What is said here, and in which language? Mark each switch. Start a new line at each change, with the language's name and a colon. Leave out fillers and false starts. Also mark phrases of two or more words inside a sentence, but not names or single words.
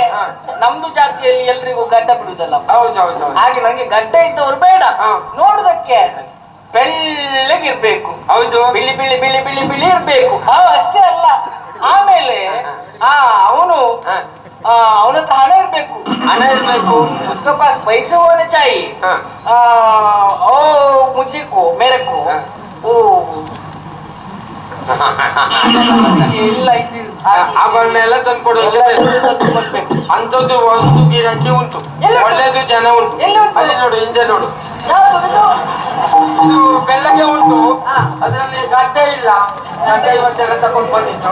Kannada: ನಮ್ದು ಜಾತಿಯಲ್ಲಿ ಎಲ್ರಿಗೂ ಗಡ್ಡ ಬಿಡುದಲ್ಲ. ಹೌದೌದು. ಹಾಗೆ ನಂಗೆ ಗಡ್ಡ ಇದ್ದವ್ರು ಬೇಡ. ನೋಡುದಕ್ಕೆ ಬೆಳ್ಳಗಿರ್ಬೇಕು. ಹೌದು. ಬಿಳಿ ಬಿಳಿ ಬಿಳಿ ಬಿಳಿ ಬಿಳಿ ಇರ್ಬೇಕು. ಅಷ್ಟೇ ಅಲ್ಲ, ಆಮೇಲೆ ಅವನು ಅವನ ಹತ್ರ ಹಣ ಇರ್ಬೇಕು. ಹಣ ಇರ್ಬೇಕು.
Hindi: उसके पास पैसे होने चाहिए. ओ मुझे को मेरे को ओ ಇಲ್ಲ
Kannada: ಆಭರಣ ಎಲ್ಲ ತಂದ್ಕೊಡು. ಅಂತದ್ದು ವಸ್ತು ಗಿರಾಕಿ ಉಂಟು, ಒಳ್ಳೇದು ಜನ ಉಂಟು. ಅಲ್ಲಿ ನೋಡು, ಹಿಂದೆ ನೋಡು, ಬೆಳ್ಳಗೆ ಉಂಟು. ಅದರಲ್ಲಿ ಗಡ್ಡ ಇಲ್ಲ. ಗಡ್ಡ ಇವತ್ತೆಲ್ಲ ತಗೊಂಡು ಬಂದಿತ್ತು.